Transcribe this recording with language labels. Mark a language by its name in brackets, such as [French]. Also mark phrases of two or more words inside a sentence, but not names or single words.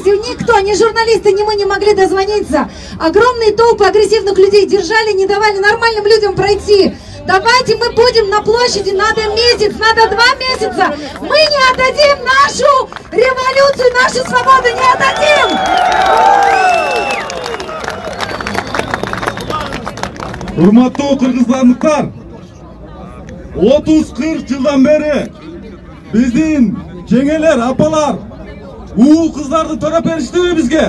[Russian] И никто, ни журналисты, ни мы не могли дозвониться. Огромные толпы агрессивных людей держали, не давали нормальным людям пройти. Давайте мы будем на площади, надо месяц, надо 2 месяца. Мы не отдадим нашу революцию, нашу свободу не отдадим. [Kyrgyz] Урматтуу кыргызстандыктар, 30-40 жылдан бери биздин жеңелер, апалар, уу кыздарды төрөп бериштиби бизге?